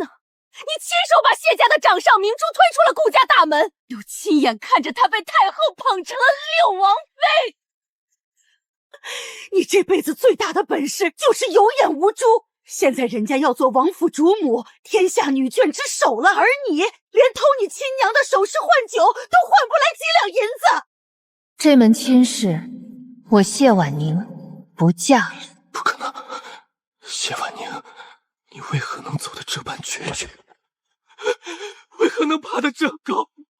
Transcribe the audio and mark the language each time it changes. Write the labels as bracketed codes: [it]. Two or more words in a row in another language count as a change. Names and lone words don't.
[zh] 你親手把謝家的掌上明珠推出了顧家大門，又親眼看着他被太后捧成了六王妃。你這輩子最大的本事就是有眼無珠，現在人家要做王府主母，天下女眷之首了，而你連偷你親娘的首飾換酒都換不來幾兩銀子。這門親事，我謝婉寧不嫁了。不可能，謝婉寧，你為何能走得這般決絕？為何能爬得這高？